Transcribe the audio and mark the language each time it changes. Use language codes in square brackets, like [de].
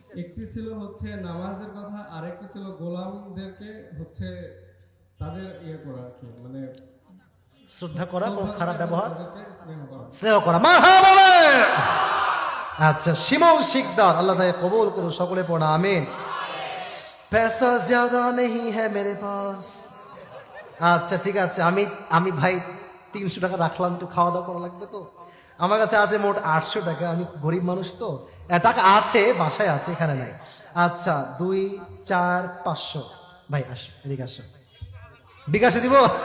[bn] একটি ছিল হচ্ছে নামাজের কথা, আর একটি ছিল গোলামদেরকে হচ্ছে তাদের করা আর কি, মানে শ্রদ্ধা করা, কোনো খারাপ ব্যবহার, তাদেরকে স্নেহ করা। স্নেহ করা। মারহাবা বলেন। আচ্ছা, শিমুল শিকদার, আল্লাহ তাকে কবুল করুন, সকলে পড়া আমিন। [hi] पैसा ज्यादा नहीं है मेरे पास। [bn] আচ্ছা, ঠিক আছে, আমি ভাই 300 টাকা রাখলাম, একটু খাওয়া দাওয়া করা লাগবে তো। আমার কাছে আছে মোট 800 টাকা। আমি গরিব মানুষ তো, টাকা আছে, বাসায় আছে, এখানে নাই। আচ্ছা, 2, 4, 500। ভাই আসো, এদিকে আসো, বিকাশে দিব।